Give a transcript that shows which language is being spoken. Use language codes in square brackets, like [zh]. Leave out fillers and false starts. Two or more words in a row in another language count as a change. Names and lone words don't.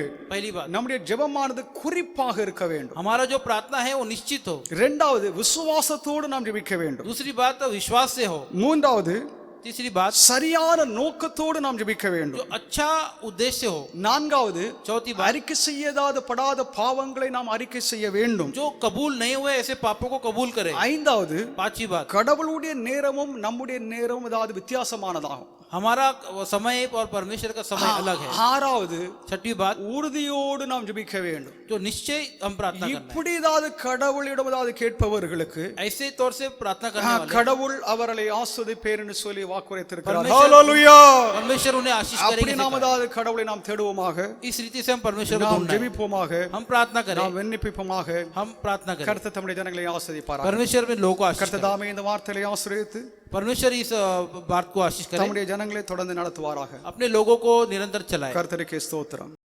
[hi] पहली बात, [ta] நம்முடைய ஜெபமானது குறிப்பாக இருக்க வேண்டும். [hi] हमारा जो प्रार्थना है वो निश्चित हो। [ta] இரண்டாவது, விசுவாசத்தோடு நாம் ஜெபிக்க வேண்டும். [hi] दूसरी बात विश्वास से हो। [ta] மூன்றாவது, [hi] तीसरी बात [ta] சரியான நோக்கத்தோடு நாம் ஜெபிக்க [hi] जो [ta] வேண்டும். [hi] अच्छा उद्देश्य हो। [ta] நான்காவது, [hi] चौथी बात, [ta] அறிக்கை செய்யதாத படாத பாவங்களை நாம் அறிக்கை செய்ய வேண்டும். [hi] जो कबूल नहीं हुए ऐसे पापों को कबूल करे। [ta] ஐந்தாவது, [hi] पांचवी बात, [ta] கடவுளுடைய நேரமும் நம்முடைய நேரமும் ஏதாவது வித்தியாசமானதாகும். [hi] हमारा समय और परमेश्वर का समय अलग है। [ta] ஆறாவது, [hi] छठी बात, [ta] உறுதியோடு நாம் ஜெபிக்க வேண்டும். [hi] जो निश्चय हम प्रार्थना करना [ta] இப்படி ஏதாவது கடவுளிடம் ஏதாவது கேட்பவர்களுக்கு [hi] है। ऐसे तौर से प्रार्थना करने वाले [ta] கடவுள் அவர்களை ஆஸ்வதிப்பேர் என்று சொல்லி வாக்குரைத்திருக்கிறார். [hi] परमेश्वर- [ta] ஹalleluya. [hi] परमेश्वर उन्हें आशीष [ta] அப்படி [hi] करेंगे। [ta] நாம் ஏதாவது கடவுளை நாம் தேடுவோமாக, [hi] इस रीति से हम परमेश्वर को [ta] நாம் [hi] ढूंढना है। [ta] ஜெபிப்போமாக, [hi] हम प्रार्थना करें, [ta] நாம் விண்ணப்பிப்போமாக. [hi] हम प्रार्थना करें। [ta] கர்த்தர் தம்முடைய ஜனங்களை ஆசீர்வதிப்பாராக. [hi] परमेश्वर में लोगों को आशीष [ta] கர்த்தர் [hi] करें। [ta] தாமே இந்த வார்த்தையை ஆசீர்வதித்து [hi] परमेश्वर इस बात को आशीष करें, [ta] தம்முடைய ஜனங்களை தொடர்ந்து நடத்துவாராக. [hi] अपने लोगों को निरंतर चलाए। [ta] கர்த்தருக்கு ஸ்தோத்திரம்.